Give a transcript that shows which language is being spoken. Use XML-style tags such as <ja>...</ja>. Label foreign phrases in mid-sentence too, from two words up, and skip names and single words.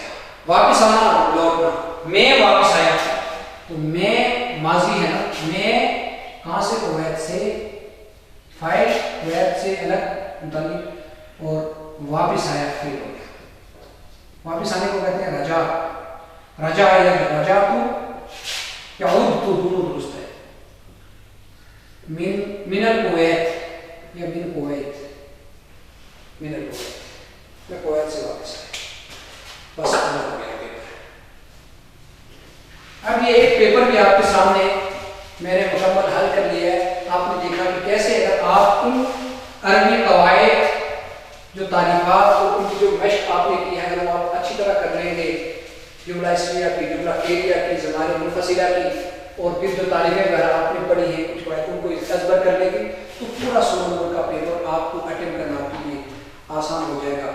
<ur>واپس آنا لوٹنا, میں واپس آیا. تو میں ماضی ہے نا, میں کہاں سے؟ کویت سے. فائل کویت سے الگ متعلق, اور واپس آیا فعل ہو گیا. واپس آنے کو کہتے ہیں رجا. رجا یا رجا تو یعود تو دونوں درست ہے.</ur> <ar>من الکویت یا من کویت, من الکویت,</ar> <ur>میں کویت سے واپس آیا. بس ہو گیا پیپر. اب یہ ایک پیپر بھی آپ کے سامنے میں نے مکمل حل کر لیا ہے. آپ نے دیکھا کہ کیسے اگر آپ ان عربی قواعد جو تعلیمات اور ان کی جو مشق آپ نے کی ہے اگر وہ آپ اچھی طرح کر لیں گے, جملہ اسمیہ کی, جملہ فعلیہ کی, زمانہ منفصلہ کی, اور پھر جو تعلیمیں وغیرہ آپ نے پڑھی ہیں کچھ قواعد ان کو ازبر کر لیں گے, تو پورا 100 نمبر کا پیپر آپ کو اٹیمپٹ کرنا آپ کے لیے آسان ہو جائے گا.</ur>